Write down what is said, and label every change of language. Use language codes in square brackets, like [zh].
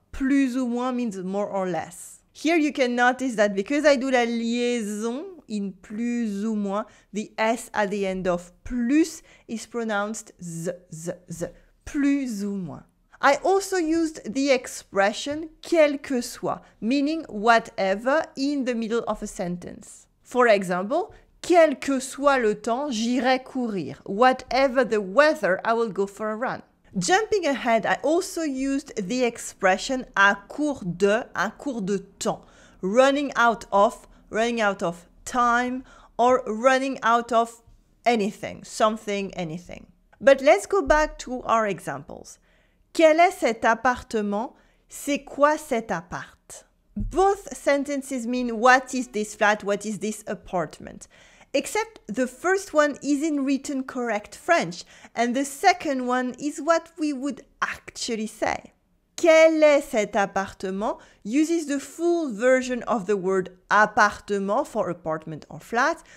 [fr] Plus ou moins [en] means more or less. Here you can notice that because I do la liaison in plus ou moins, the S at the end of plus is pronounced z. Plus ou moins. I also used the expression quel que soit, meaning whatever, in the middle of a sentence. For example, [fr] quel que soit le temps, j'irai courir. [en] Whatever the weather, I will go for a run. Jumping ahead, I also used the expression [fr] à court de temps, [en] running out of time, or running out of anything, something, anything. But let's go back to our examples. [fr] Quel est cet appartement? C'est quoi cet appart? [en] Both sentences mean what is this flat, what is this apartment. Except the first one is in written correct French, and the second one is what we would actually say. [fr] Quel est cet appartement [en] uses the full version of the word appartement for apartment or flat.